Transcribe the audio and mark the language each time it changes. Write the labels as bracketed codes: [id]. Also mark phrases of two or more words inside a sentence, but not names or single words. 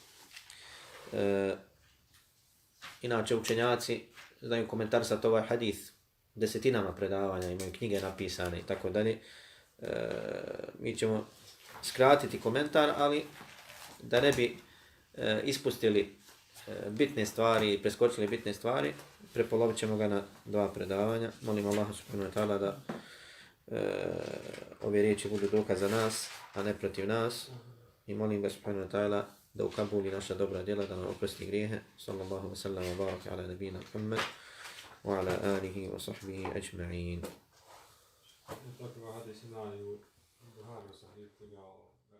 [bs] Inače, učenjaci znaju komentarisati ovaj hadith desetinama predavanja, imaju knjige napisane i tako dalje. Mi ćemo skratiti komentar, ali da ne bi ispustili bitne stvari i preskočili bitne stvari, prepolovit ćemo ga na 2 predavanja. Molim Allaha [ar] سبحانه وتعالى [bs] da ove riječi budu dokaz za nas, a ne protiv nas. I molim ga [ar] سبحانه وتعالى [bs] da ukabuli naša dobra djela, da nam oprosti grijehe. [ar] صلى الله وسلم وبارك على نبينا محمد وعلى آله وصحبه أجمعين. [bs] Tako hadis ima i u Buhari, Sahih,